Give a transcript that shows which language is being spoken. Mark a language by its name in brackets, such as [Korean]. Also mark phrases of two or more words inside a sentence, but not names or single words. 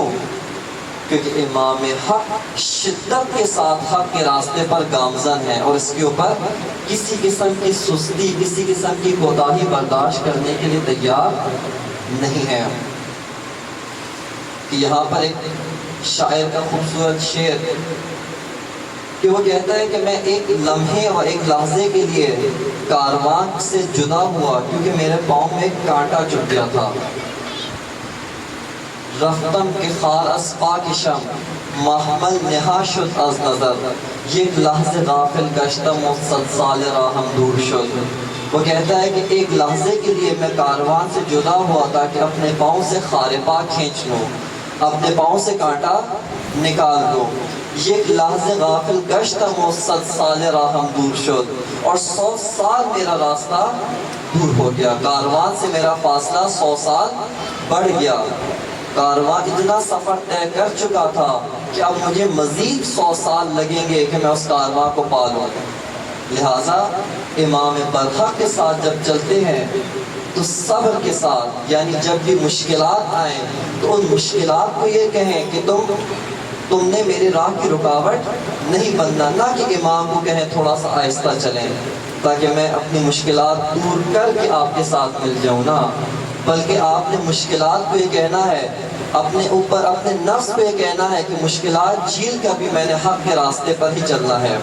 [Urdu] کیونکہ امام حق شدت کے ساتھ حق کے راستے پر گامزن ہے اور اس کے اوپر کسی قسم کی سستی، کسی قسم کی کوتاہی برداشت کرنے کے لیے تیار نہیں ہے۔ یہاں پر ایک شاعر کا خوبصورت شعر کہ وہ کہتا ہے کہ میں ایک لمحے اور ایک لحظے کے لیے کاروان سے جدا ہوا کیونکہ میرے پاؤں میں ایک کانٹا چبھ گیا تھا۔ [Persian] رفتم کے خار از پاکشم محمل نہا شد از نظر، یک لحظے غافل گشتم و 100 سال راہم دور شد۔ [Urdu] وہ کہتا ہے کہ ایک لحظے کے لیے میں کاروان سے جدا ہوا تاکہ اپنے پاؤں سے خار پاک کھینچ لوں، اپنے پاؤں سے کانٹا نکال دو۔ [Persian] یک لحظے غافل گشتم و 100 سال راہم دور شد، [Urdu] اور 100 سال میرا راستہ دور ہو گیا، کاروان سے میرا فاصلہ 100 سال بڑھ گیا۔ کاروان اتنا سفر طے کر چکا تھا کہ اب مجھے مزید 100 سال لگیں گے کہ میں اس کاروان کو پالوں۔ لہٰذا امام برحق کے ساتھ جب چلتے ہیں تو صبر کے ساتھ، یعنی جب بھی مشکلات آئیں تو ان مشکلات کو یہ کہیں کہ تم نے میری راہ کی رکاوٹ نہیں بننا، نہ کہ امام کو کہیں تھوڑا سا آہستہ چلیں تاکہ میں اپنی مشکلات دور کر کے آپ کے ساتھ مل جاؤں، نہ بلکہ آپ نے مشکلات کو یہ کہنا ہے، اپنے اوپر اپنے نفس کو یہ کہنا ہے کہ مشکلات جھیل کر بھی میں نے حق کے راستے پر ہی چلنا ہے۔